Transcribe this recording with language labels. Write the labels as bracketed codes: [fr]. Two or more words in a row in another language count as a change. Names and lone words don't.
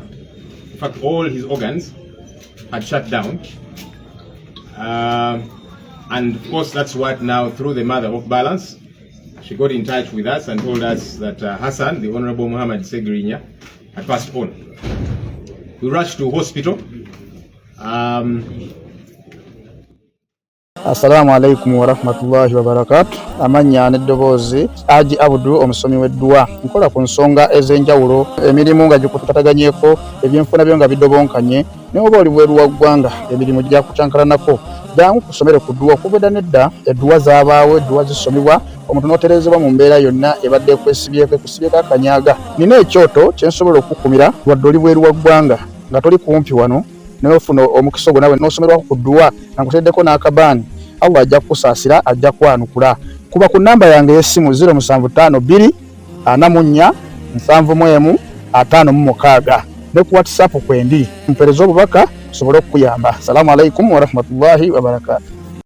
[en] In fact, all his organs had shut down. And of course, that's what now, through the mother of balance, she got in touch with us and told us that Hassan, the Honorable Hon Ssegirinnya, had passed on. We rushed to hospital. [ar] السلام عليكم ورحمة الله وبركاته. [lg] Amanya n'eddoboozi Aji Abdu omusomi w'eddwa. Nkola ku nsonga ez'enjawulo, emirimu nga gikutataganyeko, ebyenfuna byo nga bidobonkanye, ne oba oli bweru wa ggwanga emirimu gya kucankalanako. Jangu kusomere ku ddwa okubeda nedda eddwa zaabaawo, eddwa zisomibwa, omuntu n'oterezebwa mu mbeera yonna ebadde ekwesibyeko akanyaga. Nina ekyoto kye nsobola okukumira wadde oli bweru wa ggwanga nga toli kumpi wano, n'ofuna omukisa ogwo nawe n'osomerwako ku ddwa nga nkuteddeko n'akabaani. Allah ajja kukusaasira, ajja kwanukula. Kuba ku namba yange y'essimu 0752 44 71 56 ne ku WhatsApp kwendi mpereza obubaka sobole okuyamba. [ar] السلام عليكم ورحمة الله وبركاته.